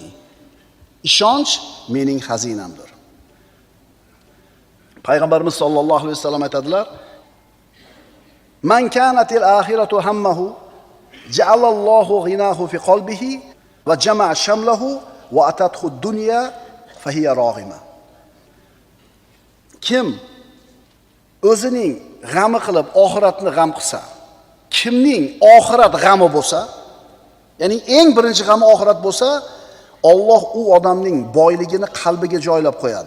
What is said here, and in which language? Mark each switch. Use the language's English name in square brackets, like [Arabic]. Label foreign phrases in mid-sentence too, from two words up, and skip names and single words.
[Uzbek] Ishonch mening xazinamdir. Payg'ambarimiz [Arabic] صلى الله عليه وسلم aytadilar, "من كانت الآخرة همه جعل الله غناه في قلبه وجمع شمله وأتته الدنيا فهي راغمة." [Uzbek] Kim o'zining g'ami qilib oxiratni g'am qilsa, kimning oxirat g'ami bo'lsa, ya'ni eng birinchi g'ami oxirat bo'lsa, Alloh u odamning boyligini qalbiga joylab qo'yadi.